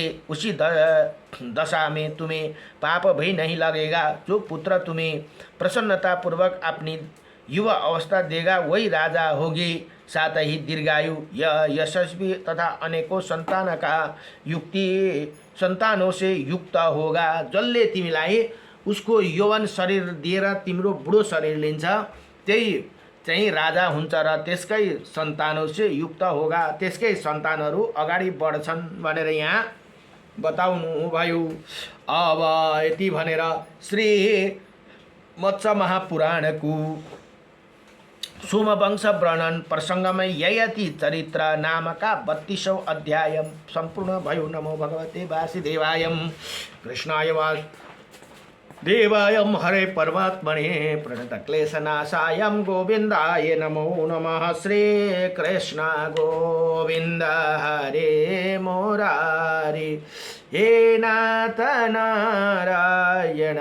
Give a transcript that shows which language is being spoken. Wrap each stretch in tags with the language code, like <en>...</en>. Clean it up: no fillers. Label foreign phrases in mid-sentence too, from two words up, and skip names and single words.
<hi>उसी दशा में तुम्हें पाप भी नहीं लगेगा। जो पुत्र तुम्हें प्रसन्नता पूर्वक अपनी युवा अवस्था देगा वही राजा होगी, साथ ही दीर्घायु यशस्वी तथा अनेकों संतानों से युक्त होगा।</hi> <ne>जसले तिमीलाई उसको यौवन शरीर दिएर तिम्रो बुढो शरीर लिन्छ त्यही चाहिँ राजा हुन्छ र त्यसकै</ne> <hi>सन्तानों से युक्त होगा,</hi> <ne>त्यसकै सन्तानहरू अगाडि बढ्छन् भनेर यहाँ बताउनु भयो। अब यति भनेर श्री मत्स्य महापुराणको सोमवंश वर्णन प्रसङ्गमै ययाति चरित्र नामका 32औं अध्याय सम्पूर्ण भयो।</ne> <sa>नमो भगवते वासुदेवाय, कृष्णाय देवायम हरे परमात्मने प्रणतक्लेशनाशायं गोविंदाय नमो नमः। श्री कृष्ण गोविंद हरे मुरारी, हे नाथ नारायण वासुदेवं।</sa>